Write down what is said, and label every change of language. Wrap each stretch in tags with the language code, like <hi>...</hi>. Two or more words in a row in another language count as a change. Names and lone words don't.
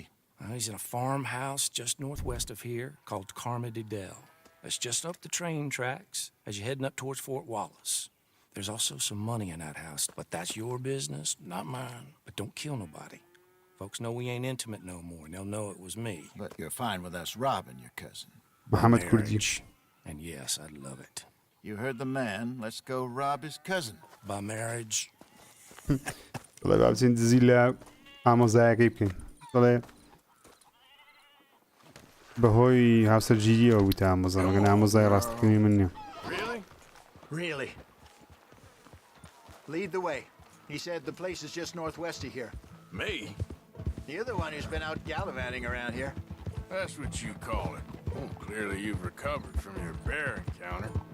<en>He's in a farmhouse just northwest of here called Carmody Dell. It's just up the train tracks as you're heading up towards Fort Wallace. There's also some money in that house, but that's your business, not mine. But don't kill nobody. Folks know we ain't intimate no more, and they'll know it was me. But you're fine with us robbing your cousin. محەممەد کوردی Marriage. And yes, I'd love it. You heard the man. Let's go rob his cousin. By marriage.</en> <ckb>دڵێ با بچین دزی لە ئامۆزایەکەی بکەین دڵێ بەهۆی هاوسەرگیریەوە بوویتە ئامۆزا مەگەن ئامۆزای ڕاستەکەمی من نییە</ckb> <en>Really? Really? Lead the way. He said the place is just northwest of here. Me? You're the one who's been out gallivanting around here. That's what you call it. Well, clearly you've recovered from your bear encounter.</en>